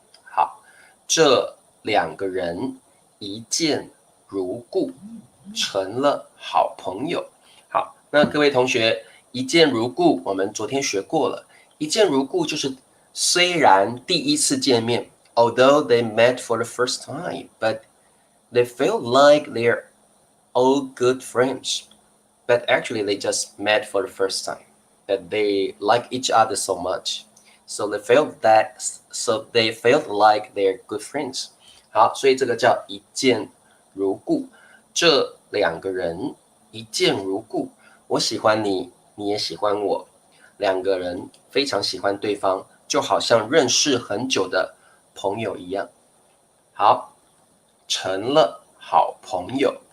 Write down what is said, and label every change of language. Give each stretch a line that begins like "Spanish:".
Chinese: 好，这2个人一见如故，成了好朋友。好，那各位同学，一见如故我们昨天学过了，一见如故就是虽然第一次见面，
English: although they met for the first time, but they feel like they're all good friends. But actually, they just met for the first time. That they like each other so much, so they felt like they're good friends.
Chinese: 好，所以这个叫一见如故。这2个人一见如故，我喜欢你，你也喜欢我，2个人非常喜欢对方，就好像认识很久的朋友一样。好，成了好朋友。